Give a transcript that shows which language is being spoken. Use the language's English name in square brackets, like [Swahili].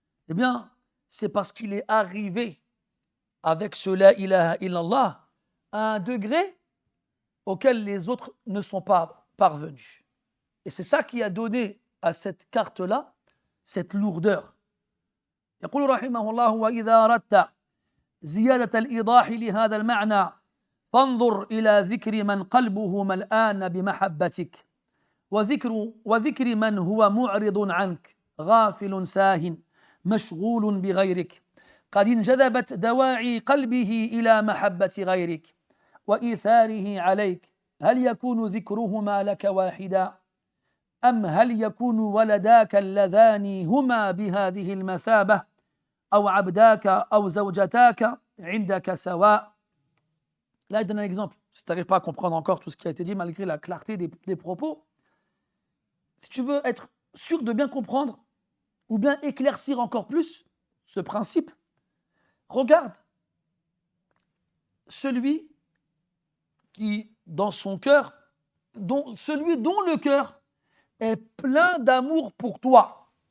[French] Eh bien, c'est parce qu'il est arrivé avec ce [Arabic] La ilaha illallah [French] à un degré auquel les autres ne sont pas parvenus. Et c'est ça qui a donné à cette carte-là cette lourdeur. [Arabic] يقول رحمه الله وإذا أردت زيادة الإيضاح لهذا المعنى فانظر إلى ذكر من قلبه ملآن بمحبتك وذكر من هو معرض عنك غافل ساهٍ مشغول بغيرك قد انجذبت دواعي قلبه إلى محبة غيرك وإيثاره عليك هل يكون ذكرهما لك واحدا أم هل يكون ولداك اللذان هما بهذه المثابة أو عبداك أو زوجتاك عندك سواء. [French] Là, il donne un exemple. Si tu n'arrives pas à comprendre encore tout ce qui a été dit, malgré la clarté des propos, si tu veux être sûr de bien comprendre ou bien éclaircir encore plus ce principe, regarde celui qui, dans son cœur, celui dont le cœur est plein d'amour pour toi.